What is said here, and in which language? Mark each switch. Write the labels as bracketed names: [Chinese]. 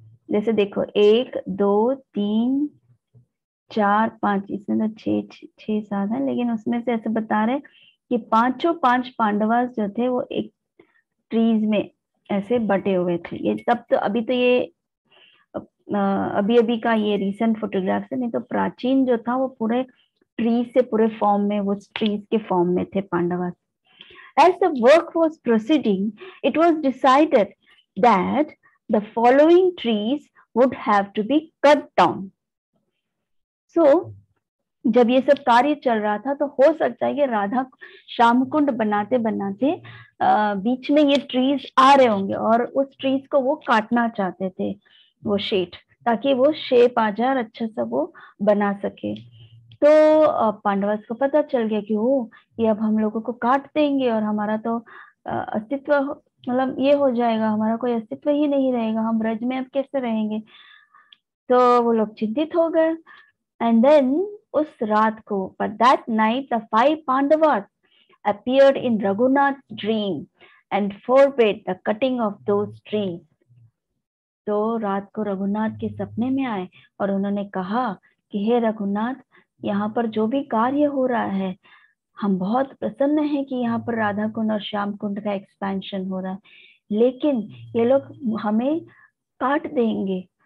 [Hindi] जैसे देखो 1 2 3 4 5, इसमें तो 6 7 है, लेकिन उसमें से ऐसे बता रहे कि पांचों 5 पांडवास जो थे वो एक ट्रीज में ऐसे बटे हुए थे। ये तब तो अभी तो ये अभी अभी का ये रिसेंट फोटोग्राफ है, नहीं तो प्राचीन जो था वो पूरे ट्रीज से पूरे फॉर्म में, वो ट्रीज के फॉर्म में थे Pandavas. [English] As the work was proceeding, it was decided that the following trees would have to be cut down. [Hindi] So, जब ये सब कार्य चल रहा था तो हो सकता है कि राधा श्याम कुंड बनाते बनाते बीच में ये ट्रीज आ रहे होंगे और उस ट्रीज को वो काटना चाहते थे, वो शेट, ताकि वो शेप आ जाए और अच्छा सा वो बना सके। तो पांडवस को पता चल गया कि वो ये अब हम लोगों को काट देंगे और हमारा तो अस्तित्व, मतलब ये हो जाएगा, हमारा कोई अस्तित्व ही नहीं रहेगा, हम ब्रज में अब कैसे रहेंगे। तो वो लोग चिंतित हो गए। [English] and then [Hindi] उस रात को, [English] but that night the 5 Pandavas appeared in Raghunath's dream and forbade the cutting of those trees. [Hindi] तो रात को रघुनाथ के सपने में आए और उन्होंने कहा कि हे रघुनाथ, यहाँ पर जो भी कार्य हो रहा है, हम बहुत प्रसन्न हैं कि यहाँ पर राधा कुंड और श्याम कुंड का एक्सपेंशन हो रहा है, लेकिन ये लोग हमें काट देंगे।